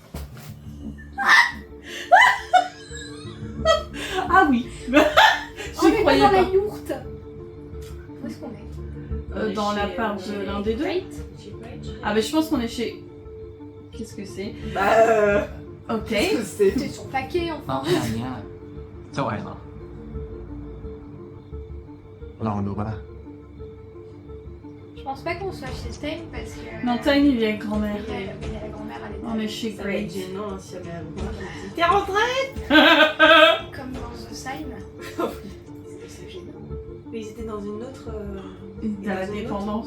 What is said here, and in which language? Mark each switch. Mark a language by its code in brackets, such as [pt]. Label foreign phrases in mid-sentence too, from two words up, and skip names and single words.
[fr] Ah oui. On J'y est pas croyais dans la pas. yourte. Où est-ce qu'on est? Dans la part de l'un des deux. Right. Ah, mais je pense qu'on est chez. Qu'est-ce que c'est? Bah Ok. c'est... T'es sur paquet, [th] อ๋อ [fr] enfin. [th] ขนาดเนี้ยจะไหวเหรอ ลองดูปะล่ะ [fr] Je pense pas qu'on soit chez Tame parce que. Non, Tiny, il y a grand-mère. Il y a la grand-mère à l'étage. On est chez Ça va être Grace. gênant si elle m'a dit t'es rentré. Comme dans The Sign. C'est gênant. Mais ils étaient dans une autre... Dans la dépendance.